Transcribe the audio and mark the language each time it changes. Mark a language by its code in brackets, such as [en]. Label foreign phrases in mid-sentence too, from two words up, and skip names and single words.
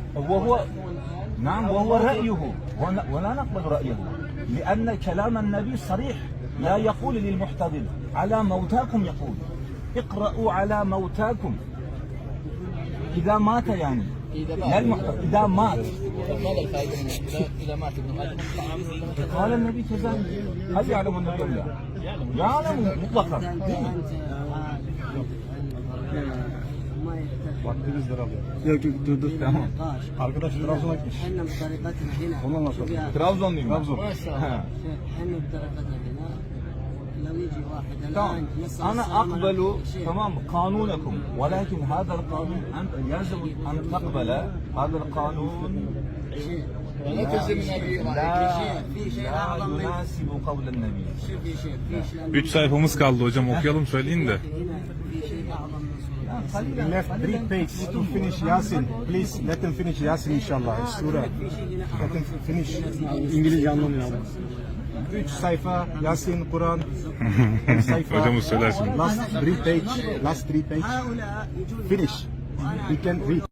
[ar] وهو نعم، وهو رأيه، ولا نقبل رأيه، لأن كلام النبي صريح، لا يقول للمحتضر على موتاكم، يقول اقرأوا على موتاكم إذا مات، يعني لا المحتضر، إذا مات. قال الفائدة إذا مات ابن آدم قال النبي كذلك. هل يعلم النبي أم لا؟ يعلم مطلقا. [tr] Vaktimiz daralıyor. Yok dur. Tamam. Arkadaş Trabzon'a gitmiş. [ar] احنا بطريقتنا هنا. [tr] Ondan nasıl? Trabzonluyum. Trabzon. [ar] ما شاء الله. احنا بطريقتنا هنا لو يجي واحد تمام. الان نسأل أنا السلام أقبل عليكم. شيخ. تمام قانونكم، ولكن هذا القانون أنت يجب أن تقبل هذا القانون. ولا تلزمنا برأيك. لا يناسب قول النبي. شوف يا شيخ في شيء [tr] 3 sayfamız kaldı hocam, okuyalım söyleyin de. [ar] هنا في شيء اعظم من صورة. [en] We left 3 pages to finish Yasin. Please let them finish Yasin inshallah. Surah. [ar] في شيء هنا [en] Let them finish. [tr] İngilizce anlamıyor abi. 3 sayfa Yasin Quran. sayfa. Hocamız söylersin. [en] Last 3 page. [ar] هؤلاء يجون [en] Finish. We can read.